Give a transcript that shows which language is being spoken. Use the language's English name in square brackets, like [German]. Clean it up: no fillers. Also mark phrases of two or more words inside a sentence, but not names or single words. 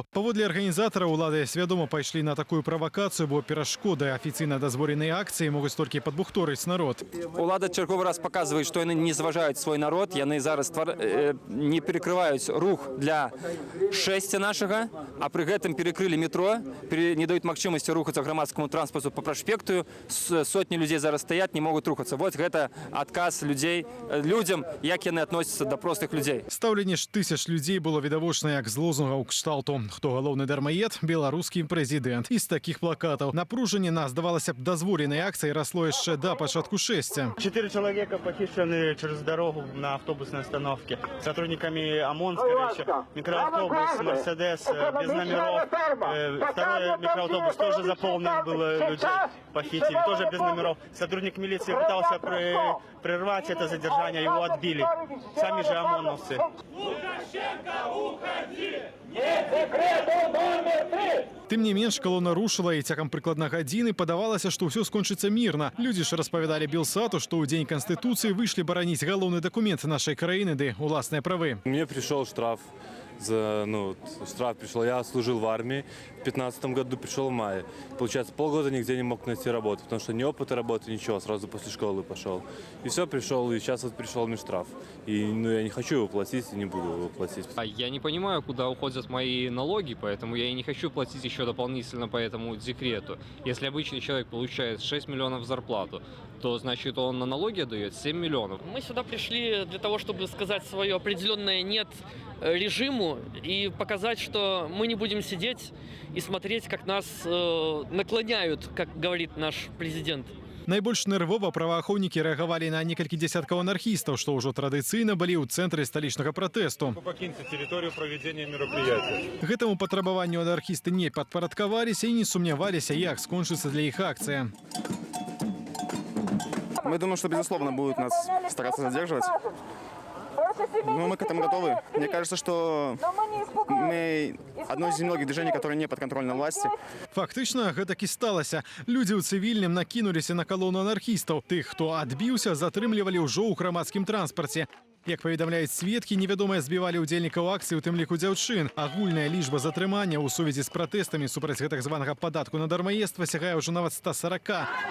[Belarusian] Паводле арганізатараў, улады свядома пайшлі на такую правакацыю, бо перашкоды афіцыйна дазволенай акцыі могуць толькі падбухторыць народ. Улада чарговы раз паказваюць, што яны не зважаюць свой народ, яны зараз не перекрываюць рух для шэсця нашага, а пры гэтым перекрылі метро, не даюць магчымасці рухацца грамадскаму транспарту па праспекту. [Russian] Сотні людей зараз стаят, не могут рухаться. Вот это отказ людям, [Belarusian] як яны [Russian] относятся до простых людей. [Belarusian] Стаўленне ж тысяч людзей было відавочна як з лозунгаў кшталту. Хто галоўны дармаед? Беларускі прэзідэнт. І з такіх плакатаў. Напружанне на, здавалася б, дазволенай акцыі расло яшчэ да пачатку шэсця. [Russian] 4 человека похищены через дорогу на автобусной остановке. Сотрудниками ОМОН, скорее всего. Микроавтобус, Мерседес, без номеров. Второй микроавтобус тоже заполнен было людей. Похитили, тоже без номеров. Сотрудник милиции пытался прервать это задержание, его отбили. Сами же ОМОНовцы. [Belarusian] Тым не менш, калона рушыла, і цягам прыкладна гадзіны падавалася, што ўсё скончыцца мірна. Людзі ж распавядалі Белсату, што ў дзень Канстытуцыі выйшлі бараніць галоўны дакумент нашай краіны ды уласныя правы. [Russian] Мне пришел штраф. Штраф пришел. Я служил в армии. В 2015 году пришел в мае. Получается, полгода нигде не мог найти работу, потому что ни опыта работы, ничего. Сразу после школы пошел. И все, пришел. И сейчас вот пришел мне штраф. И я не хочу его платить и не буду его платить. Я не понимаю, куда уходят мои налоги, поэтому я и не хочу платить еще дополнительно по этому декрету. Если обычный человек получает 6 миллионов зарплату, то значит он на налоги отдает 7 миллионов. Мы сюда пришли для того, чтобы сказать свое определенное «нет» режиму и показать, что мы не будем сидеть и смотреть, как нас наклоняют, как говорит наш президент. [Belarusian] Найбольш нервова праваахоўнікі рэагавалі на некалькі дзесяткаў анархістаў, што ўжо традыцыйна былі ў цэнтры сталічнага пратэсту. [Russian] Покиньте территорию проведения мероприятия. [Belarusian] Гэтаму патрабаванню анархісты не падпарадкаваліся і не сумняваліся, як скончыцца для іх акцыя. [Russian] Мы думаем, что, безусловно, будут нас стараться задерживать. Но мы к этому готовы. Мне кажется, что мы одно из немногих движений, которое не подконтрольно власти. [Belarusian] Фактычна, гэтак і сталася. Людзі ў цывільным накінуліся на калону анархістаў. Тых, хто адбіўся, затрымлівалі ўжо ў грамадскім транспарце. Як паведамляюць сведкі, невядомыя збівалі ўдзельнікаў акцыі, у тым ліку дзяўчын. Агульная лічба затрымання ў сувязі з пратэстамі супраць гэтак званага падатку на дармаедства сягае ўжо нават 140.